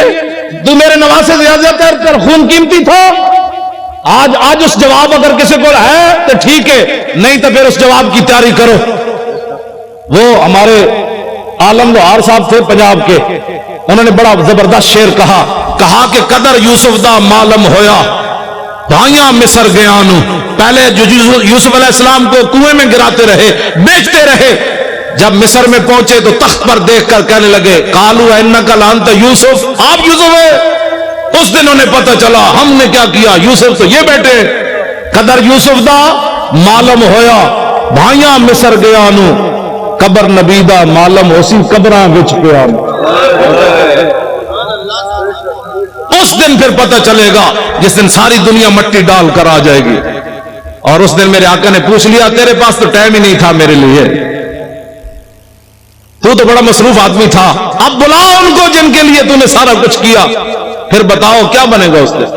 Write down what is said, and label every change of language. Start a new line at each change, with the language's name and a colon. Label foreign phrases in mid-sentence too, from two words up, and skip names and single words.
Urdu: تو میرے نواز سے زیادہ تیرا خون قیمتی تھا. آج اس جواب اگر کسی کو ہے تو ٹھیک ہے، نہیں تو پھر اس جواب کی تیاری کرو. وہ ہمارے عالم لوہار صاحب تھے پنجاب کے، انہوں نے بڑا زبردست شعر کہا کہ
Punjabi: قدر یوسف دا معلوم ہویا بھائیاں مصر گیا نو.
Urdu: پہلے جو یوسف علیہ السلام کو کنویں میں گراتے رہے، بیچتے رہے، جب مصر میں پہنچے تو تخت پر دیکھ کر کہنے لگے
Arabic: قالو انک لانت یوسف،
Urdu: آپ یوسف ہے. اس دن انہیں پتہ چلا ہم نے کیا کیا، یوسف تو یہ بیٹے.
Punjabi: قدر یوسف دا معلوم ہویا بھائیاں مصر گیا نو، قبر نبی دا معلوم ہو سی قبراں وچ پیا.
Urdu: اس دن پھر پتہ چلے گا جس دن ساری دنیا مٹی ڈال کر آ جائے گی. اور اس دن میرے آقا نے پوچھ لیا تیرے پاس تو ٹائم ہی نہیں تھا میرے لیے, تو بڑا مصروف آدمی تھا, اب بلاؤ ان کو جن کے لیے تو نے سارا کچھ کیا, پھر بتاؤ کیا بنے گا اس دن.